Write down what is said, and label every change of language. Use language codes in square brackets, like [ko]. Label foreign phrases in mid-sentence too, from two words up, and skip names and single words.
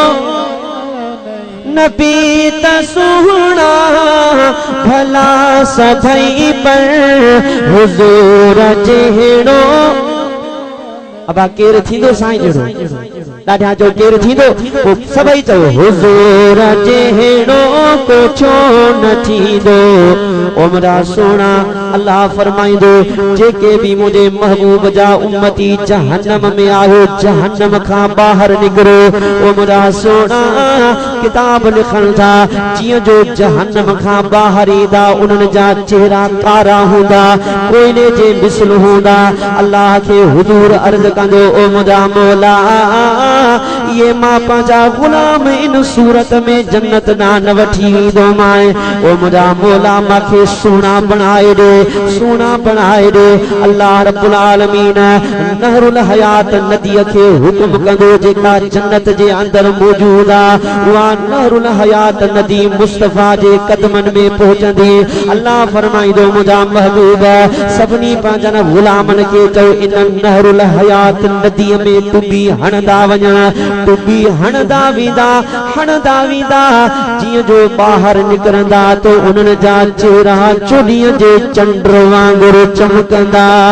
[sd] नबी त सुहिणा भला सभई पर, हुजूर जहिड़ो अबा केर थींदो साईं जड़ो ॾाढा जो केर थींदो पोइ सभई चओ हुज़ूर जहिड़ो को छो न थींदो उमरा सोना अल्लाह फरमाइंदो जेके भी मुझे महबूब जा उम्मती जहन्नम में आयो जहन्नम खां बाहर निकरो उमरा सोना किताब लिखन था जियो जो जहन्नम खां बाहर ईंदा उन्हनि जा चेहरा कारा हूंदा कोयले जे मिसल हूंदा अल्लाह के हुजूर अर्ज़ कंदो ओ मुंहिंजा मौला ये मां पंहिंजा गुलाम इन सूरत में जन्नत न वठी वेंदो माए ओ मुंहिंजा मौला मांखे सोना बनाए दे सोना बनाए दे [ar] الله رب العالمين [sd] नहरुल हयात नदी के हुक्म कंदो जेका जन्नत जे अंदर मौजूद आ उहा नहरुल हयात नदी मुस्तफा जे कदमन में पहुंचंदी अल्लाह फरमाइंदो मुंहिंजा महबूब सभनी पंहिंजन गुलामन के चओ इन नहरुल हयात नदी में टुबी हणदा वञा टुबी हणदा वेंदा जीअं जो ॿाहिरि निकिरंदा तो उन्हनि जा चेहरा चोॾीअ जे चंड वांगुरु चमकंदा